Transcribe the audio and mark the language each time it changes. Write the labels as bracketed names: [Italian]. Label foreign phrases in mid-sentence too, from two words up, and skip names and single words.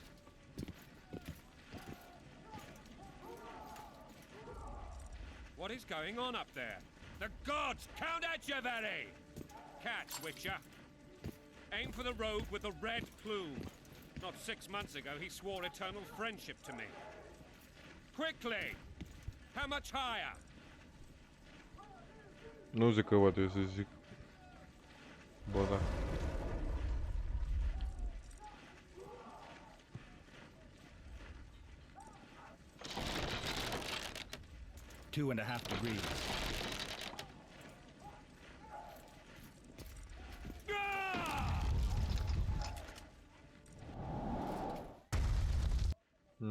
[English] What is going on up there? The gods! Count Etcheverry! Catch, Witcher! Aim for the rogue with the red plume. Not 6 months ago, he swore eternal friendship to me. Quickly! How much higher? [Romanian] Nu zic că poate să zic. Ba da. [English] Two and a half degrees. No.